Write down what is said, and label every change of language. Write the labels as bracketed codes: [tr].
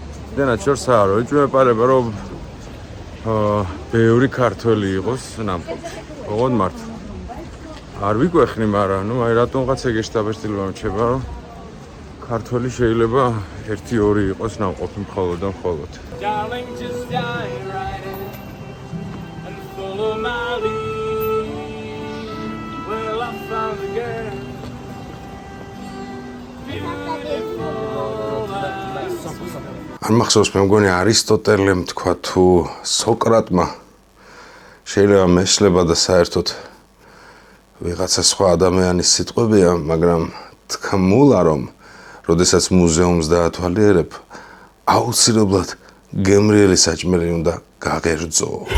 [ka] იმდენად შორსაა, რომ ეჭვმეპარება, რომ ბევრი ქართველი იყოს ნამყოფი. ოღონდ მართლა. არ ვიკვეხნი, მაგრამ ნუ აი რატომღაც ეგ შტაბ-შტილობა მრჩება, რომ ქართველი შეიძლება 1-2 იყოს ნამყოფი მხოლოდ და მხოლოდ. [en] Darling, just dive right in and follow my lead. Well, I found a girl beautiful. [ka] არ მახსოვს, მე მგონი არისტოტელემ თქვა თუ სოკრატმა შეიძლება მეშლება და საერთოდ ვიღაცა სხვა ადამიანის სიტყვებია, მაგრამ თქმულა რომ როდესაც მუზეუმს დაათვალიერებ, აუცილებლად გემრიელი საჭმელი უნდა გაღერძო.